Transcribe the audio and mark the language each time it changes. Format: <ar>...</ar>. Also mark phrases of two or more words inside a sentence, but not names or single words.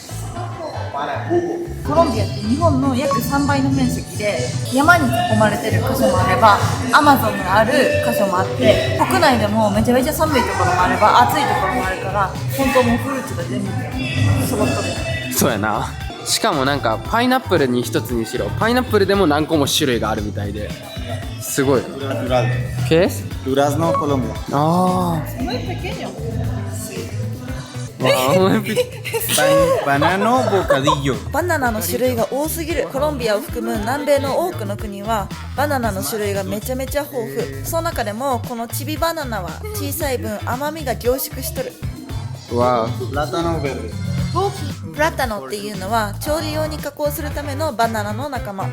<ja>コロンビアって日本の約3倍の面積で、山に囲まれてる箇所もあればアマゾンがある箇所もあって、国内でもめちゃめちゃ寒いところもあれば暑いところもあるから、本当もうフルーツが全部揃っとる。そうやな。しかもなんかパイナップルに一つにしろ、パイナップルでも何個も種類があるみたいで、すごい。</ja> <es>¿Qué es? Durazno, Colombia. Ah. Banano bocadillo.</es> <ja>バナナの種類が多すぎる。コロンビアを含む南米の多くの国はバナナの種類がめちゃめちゃ豊富。その中でもこのチビバナナは小さい分甘みが凝縮しとる。わあ。</ja> <es>Plátano verde.</es> <ja>プラタノっていうのは調理用に加工するためのバナナの仲間。</ja>